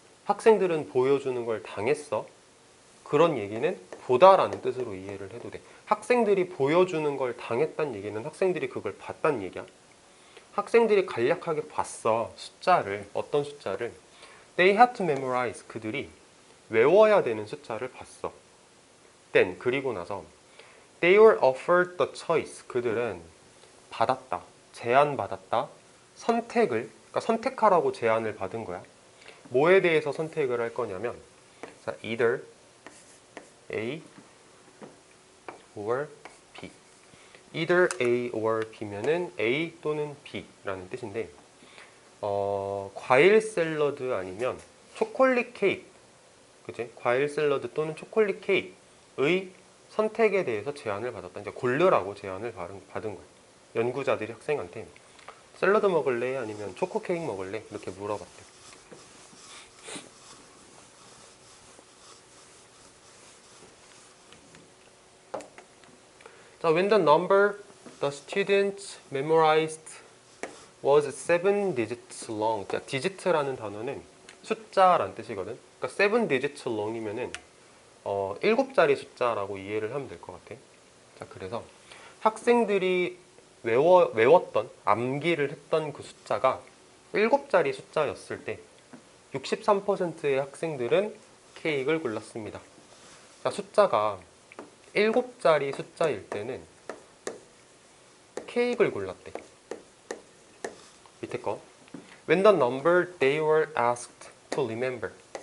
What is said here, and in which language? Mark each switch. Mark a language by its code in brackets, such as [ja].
[ko] 학생들은 보여주는 걸 당했어. 그런 얘기는 보다라는 뜻으로 이해를 해도 돼. 학생들이 보여주는 걸 당했단 얘기는 학생들이 그걸 봤단 얘기야. 학생들이 간략하게 봤어. [en] 숫자를. 어떤 숫자를? They had to memorize. [ko] 그들이 외워야 되는 숫자를 봤어. [en] Then [ko] 그리고 나서 [en] They were offered the choice. [ko] 그들은 받았다. 제안받았다. 선택을, 그러니까 선택하라고 제안을 받은 거야. 뭐에 대해서 선택을 할 거냐면 자, [en] either A or B. either A or B [ko] 면은 A 또는 B라는 뜻인데 과일 샐러드 아니면 초콜릿 케이크, 그치? 과일 샐러드 또는 초콜릿 케이크의 선택에 대해서 제안을 받았다. 이제 고르라고 제안을 받은 거야. 연구자들이 학생한테 샐러드 먹을래? 아니면 초코 케이크 먹을래? 이렇게 물어봤대. [en] 자, when the number the students memorized was 7 digits long. [ko] 자, digit라는 단어는 숫자라는 뜻이거든. 그러니까 [en] 7 digits long [ko] 이면은 7자리 숫자라고 이해를 하면 될 것 같아. 자, 그래서 학생들이 외웠던, 암기를 했던 그 숫자가 7자리 숫자였을 때 63%의 학생들은 케이크를 골랐습니다. 자, 숫자가 7자리 숫자일 때는 케이크를 골랐대. 밑에 거. [en] When the number they were asked to remember.